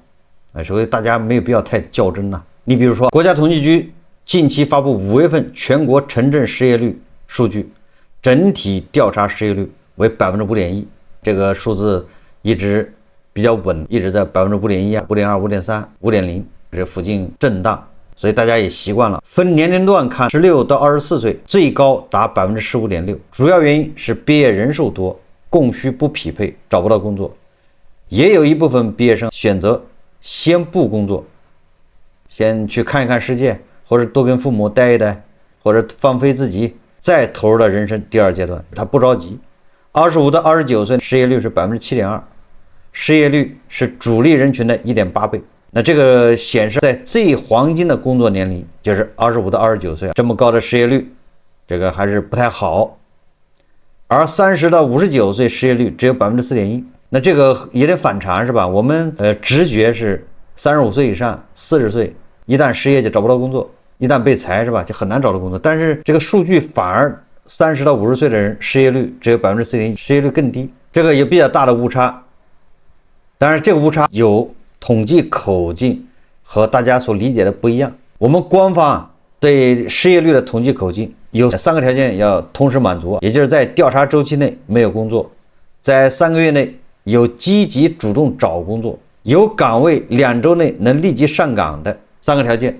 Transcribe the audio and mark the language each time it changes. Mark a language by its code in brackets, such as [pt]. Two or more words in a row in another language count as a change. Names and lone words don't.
[zh] 所以大家沒有必要太較真了。你比如說，國家統計局近期發布5月份全國城鎮失業率數據，整體調查失業率為 5.1%， 這個數字一直比較穩，一直在 5.1%、5.2%、5.3%、5.0%這附近震盪，所以大家也習慣了。分年齡段看，16到24歲最高達 15.6%， 主要原因是畢業人數多，供需不匹配，找不到工作。也有一部分畢業生選擇先不工作，先去看一看世界，或者多跟父母待一待，或者放飞自己，再投入到人生第二階段。他不着急。25到29歲失業率是 7.2%， 失業率是主力人群的 1.8 倍。那這個顯示在最黃金的工作年齡，就是25到29歲，這麼高的失業率，這個還是不太好。而30到59歲失業率只有 4.1%。那這個也得反常是吧？我們直覺是35歲以上40歲一旦失業就找不到工作，一旦被裁是吧，就很難找到工作。但是這個數據反而30到50歲的人失業率只有 4.1%， 失業率更低，這個有比較大的誤差。當然這個誤差有統計口徑和大家所理解的不一樣。我們官方對失業率的統計口徑有3個條件要同時滿足，也就是在調查週期內沒有工作，在3個月內有積極主動找工作，有崗位2周內能立即上崗的3個條件。